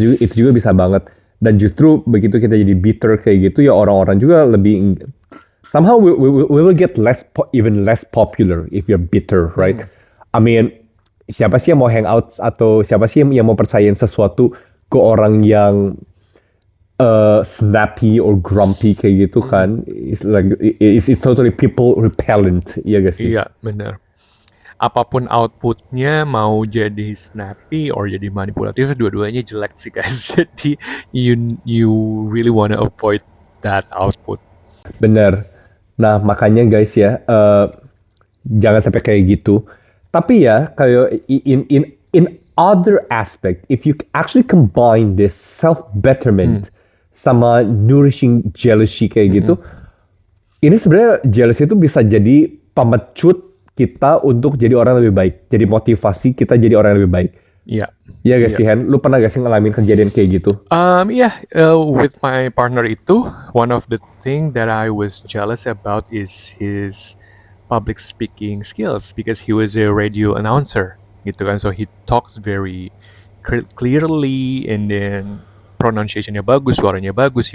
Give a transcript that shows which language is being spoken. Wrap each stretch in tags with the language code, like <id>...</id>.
<id>Itu juga bisa banget. Dan justru begitu kita jadi bitter kayak gitu, ya orang-orang juga lebih somehow</id> <en>we will get even less popular if you're bitter, right? I mean,</en> <id>siapa sih yang mau hangout atau siapa sih yang mau percayain sesuatu ke orang yang</id> <en>snappy or grumpy</en> <id>kayak gitu kan?</id> <en>It's totally people repellent,</en> <id>ya gak sih? Iya, benar. Apapun outputnya, mau jadi snappy or jadi manipulatif, dua-duanya jelek sih guys.</id> <en>Jadi you really wanna avoid that output.</en> <id>Bener. Nah makanya guys ya, jangan sampai kayak gitu. Tapi ya kayak</id> <en>in other aspect, if you actually combine this self betterment</en> <id>sama nourishing jealousy kayak gitu, ini sebenarnya jealousy itu bisa jadi pemecut kita untuk jadi orang yang lebih baik. Jadi motivasi kita jadi orang yang lebih baik. Iya. Iya gak sih Han? Lu pernah gak sih ngalamin kejadian kayak gitu?</id> <en>With my partner itu, one of the thing that I was jealous about is his public speaking skills, because he was a radio announcer gitu kan. So he talks very clearly, and then pronunciation-nya bagus,</en> <id>suaranya bagus.</id>